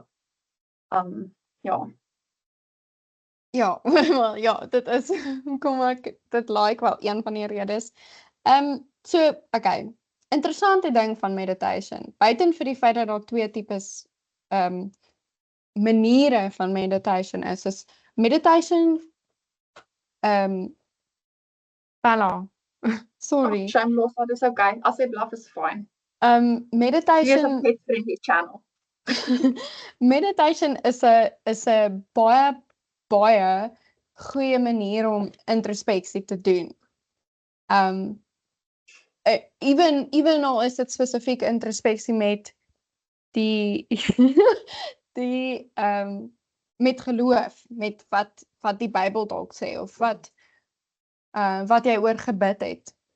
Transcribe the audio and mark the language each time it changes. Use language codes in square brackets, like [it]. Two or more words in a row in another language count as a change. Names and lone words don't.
[af] Ja. Ja, wel ja, dit is kom ek dit like wel een van die redes. So okay. Interessante ding van meditation. Buiten vir die feit dat daar twee tipes maniere van meditation is meditation voilà. Sorry. Shameless, dat is okay. As jy blaf is fine. Meditation Hier is 'n [en] pet-friendly channel. [af] Meditation is 'n baie goeie manier om introspeksie te doen. Even al is dit spesifiek introspeksie met die met geloof, met wat die Bybel dalk sê of wat jy oor gebid het.